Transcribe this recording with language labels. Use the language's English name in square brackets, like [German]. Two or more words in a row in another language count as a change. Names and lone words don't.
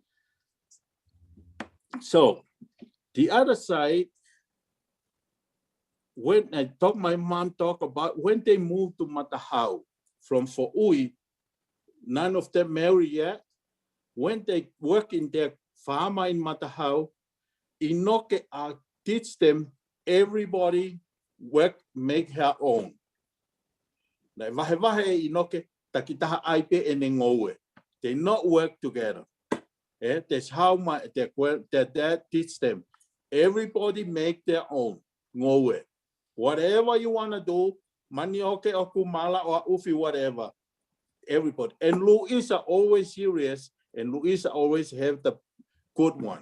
[English] So the other side, when my mom talked about when they moved to Matahau from Fo'ui, none of them married yet. When they work in their farm in Matahau, Inoke teach them everybody work, make her own. [Tongan] Inoke takitaha aipe ene ngowe. [English] They not work together. That's how their dad teach them. Everybody make their own ngowe. Whatever you want to do, manioke or kumala or ufi, whatever. Everybody. And Luisa always serious, and Luisa always have the good one.